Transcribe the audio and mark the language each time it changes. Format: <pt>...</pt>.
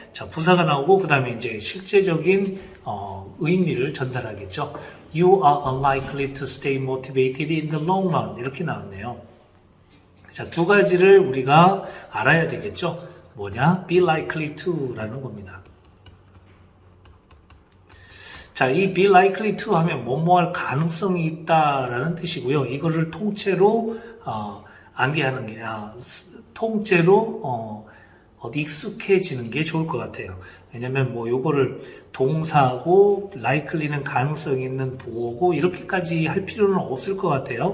<ko>자, 부사가 나오고, 그 다음에 이제 실제적인, 의미를 전달하겠죠.</ko> <en>You are unlikely to stay motivated in the long run.</en> <ko>이렇게 나왔네요. 자, 두 가지를 우리가 알아야 되겠죠. 뭐냐?</ko> <en>Be likely to 라는 겁니다.</en> <ko>자, 이</ko> <en>be likely to</en> <ko>하면 뭐뭐 할 가능성이 있다라는 뜻이고요. 이거를 통째로 암기하는 게 통째로 익숙해지는 게 좋을 것 같아요. 왜냐면 요거를 동사고 likely는 가능성이 있는 보호고 이렇게까지 할 필요는 없을 것 같아요.</ko>